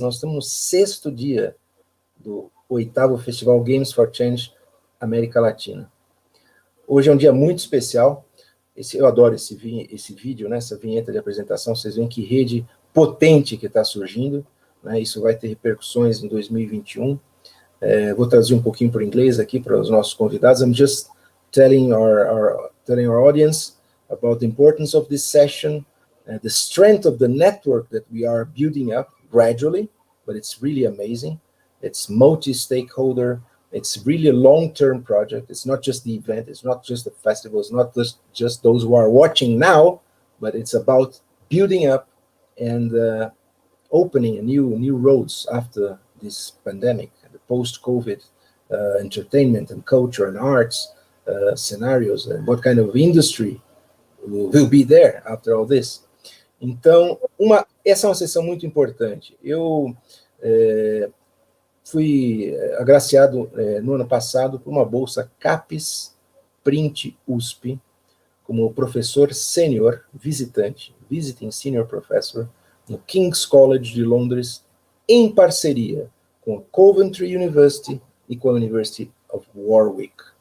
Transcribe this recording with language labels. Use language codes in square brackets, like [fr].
[pt] Nós estamos no sexto dia do 8º Festival Games for Change América Latina. Hoje é um dia muito especial. Eu adoro esse vídeo, né, essa vinheta de apresentação. Vocês veem que rede potente que está surgindo. Né, isso vai ter repercussões em 2021. Vou traduzir um pouquinho para o inglês aqui para os nossos convidados. [en] I'm just telling our audience about the importance of this session, the strength of the network that we are building up gradually, but it's really amazing. It's multi-stakeholder. It's really a long-term project. It's not just the event. It's not just the festival. It's not just those who are watching now, but it's about building up and opening new roads after this pandemic, the post-COVID entertainment and culture and arts scenarios, and what kind of industry will be there after all this. [pt] Então, essa é uma sessão muito importante. Eu fui agraciado no ano passado por uma bolsa CAPES Print USP, como professor sênior visitante, [en] visiting senior professor, [pt] no King's College de Londres, em parceria com a Coventry University e com a University of Warwick.